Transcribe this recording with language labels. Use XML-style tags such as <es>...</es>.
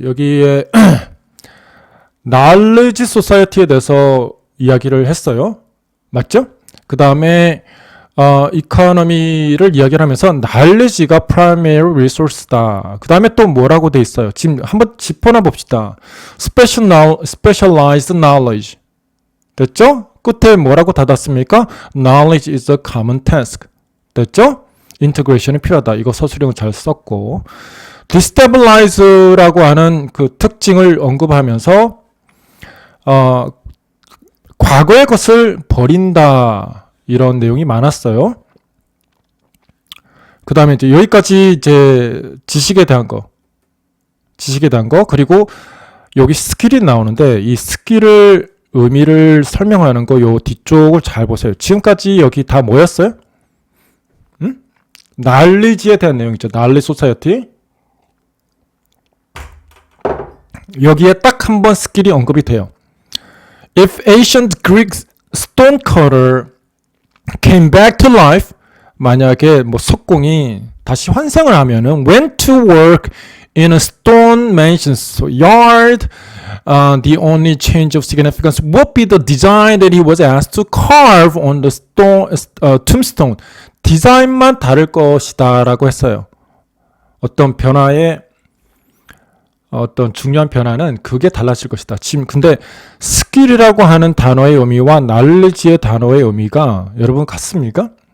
<ko>여기에 knowledge society에 대해서 이야기를 했어요. 맞죠? 그 다음에 이코노미를 이야기를 하면서 knowledge가</ko> <en>primary resource</en> <ko>다. 그 다음에 또 뭐라고 돼 있어요? 지금 한번 짚어나 봅시다.</ko> <en>specialized knowledge.</en> <ko>됐죠? 끝에 뭐라고 닫았습니까?</ko> <en>Knowledge is a common task.</en> <ko>됐죠? 인테그레이션이 필요하다. 이거 서술형을 잘 썼고 destabilize라고 하는 그 특징을 언급하면서 과거의 것을 버린다. 이런 내용이 많았어요. 그 다음에 이제 여기까지 이제 지식에 대한 거 그리고 여기 스킬이 나오는데 이 스킬을 의미를 설명하는 거 요 뒤쪽을 잘 보세요. 지금까지 여기 다 뭐였어요? knowledge에 대한 내용이죠.</ko> <en>knowledge society.</en> <ko>여기에 딱 한 번 스킬이 언급이 돼요.</ko> <en>If ancient Greek stone cutter came back to life,</en> <ko>만약에 뭐 석공이 다시 환생을 하면은</ko> <en>went to work in a stone mansion's yard, the only change of significance would be the design that he was asked to carve on the tombstone.</en> <ko>디자인만 다를 것이다 라고 했어요. 어떤 변화의 어떤 중요한 변화는 그게 달라질 것이다. 지금 근데 스킬이라고 하는 단어의 의미와 knowledge의 단어의 의미가 여러분 같습니까?</ko>